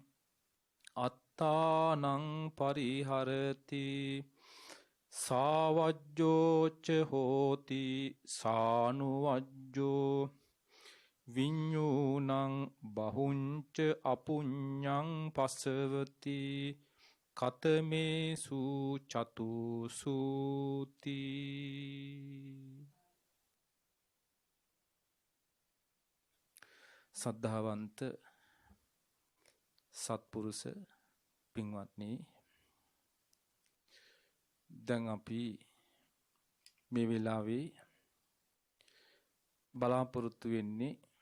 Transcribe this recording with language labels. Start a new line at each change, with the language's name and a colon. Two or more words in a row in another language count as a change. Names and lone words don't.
Pali: අත්තානං පරිහරති සාවජ්ජෝච හෝති සානුවජ්ජෝ විඤ්ඤූණං බහුංච අපුඤ්ඤං පසවති කතමේසු චතුසුති.
Sinhala: සද්ධාවන්ත සත්පුරුෂ පින්වත්නි, දැන් අපි මේ වෙලාවේ බලාපොරොත්තු වෙන්නේ